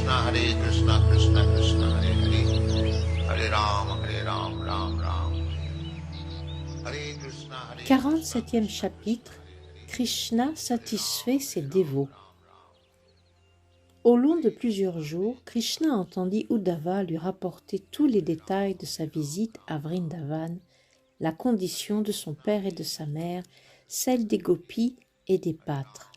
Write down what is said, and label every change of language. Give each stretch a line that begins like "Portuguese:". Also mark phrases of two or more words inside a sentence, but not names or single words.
Sanskrit: Krishna Krishna Hare Hare, Hare Ram, Ram Ram, Hare Krishna Hare Krishna.
French: 47e chapitre. Krishna satisfait ses dévots. Au long de plusieurs jours, Krishna entendit Uddhava lui rapporter tous les détails de sa visite à Vrindavan, la condition de son père et de sa mère, celle des gopis et des pâtres.